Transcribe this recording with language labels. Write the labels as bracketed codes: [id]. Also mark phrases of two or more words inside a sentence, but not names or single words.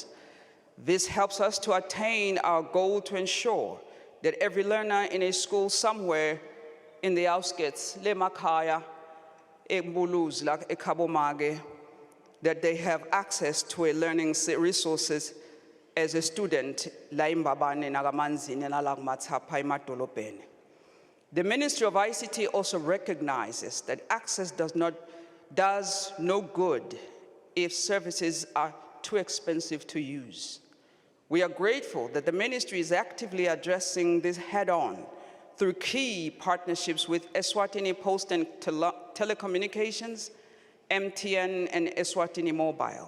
[en] This helps us to attain our goal to ensure that every learner in a school somewhere in the outskirts, Lemakaya, Ekbuluzla, Ekabomage, that they have access to a learning resources as a student, [ss] la imbabane nagamanzini nalagmatsapa emadolobheni. [en] The Ministry of ICT also recognizes that access does no good if services are too expensive to use. We are grateful that the ministry is actively addressing this head-on through key partnerships with Eswatini Post and Telecommunications, MTN, and Eswatini Mobile.